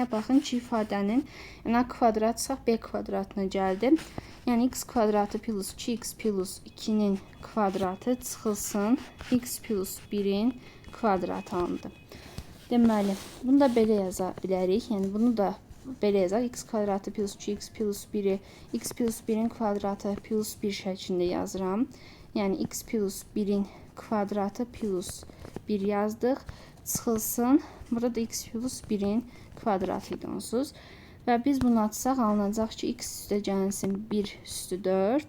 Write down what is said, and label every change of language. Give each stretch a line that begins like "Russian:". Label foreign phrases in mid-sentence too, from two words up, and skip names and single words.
Azerbaijani: Baxın ki, ifadənin A kvadrat çıxaq B kvadratına gəldi. Yəni, x kvadratı plus 2x plus 2-nin kvadratı çıxılsın. X plus 1-in kvadratı alındı. Deməli, bunu da belə yaza bilərik. Yəni, bunu da belə yazaq. X kvadratı plus 2x plus 1-i x plus 1-in kvadratı plus 1 şəklində yazıram. Yəni, x plus 1-in kvadratı plus 1 yazdıq. Çıxılsın. Burada da x plus 1-in kvadratı idi onsuz. Və biz bunu atsaq, alınacaq ki, x üstə gəlsin 1 üstü 4.